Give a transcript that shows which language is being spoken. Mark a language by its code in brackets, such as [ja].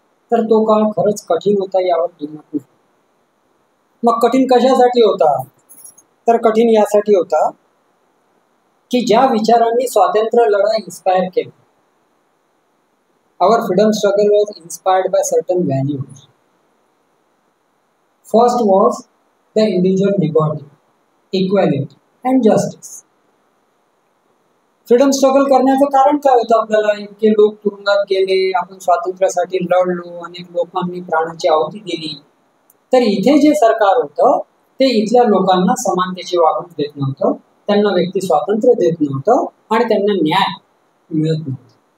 [mr] तर तो काळ खरंच कठीण होता, यावर दुमत नाही। मग कठीण कशासाठी होता? तर कठीण यासाठी होता की ज्या विचारांनी स्वातंत्र्य लढा इन्स्पायर केली, [en] our freedom struggle was inspired by certain values. First was the individual liberty, equality and justice. [mr] Freedom struggle करण्याचं कारण काय होतं आपल्याला? इतके लोक तुरुंगात गेले, आपण स्वातंत्र्यासाठी लढलो, अनेक लोकांनी प्राणाची आहुती दिली. तर इथे जे सरकार होतं ते इथल्या लोकांना समानतेची वागणूक देत नव्हतं, त्यांना व्यक्ती स्वातंत्र्य देत नव्हतं आणि त्यांना न्याय मिळत नव्हता.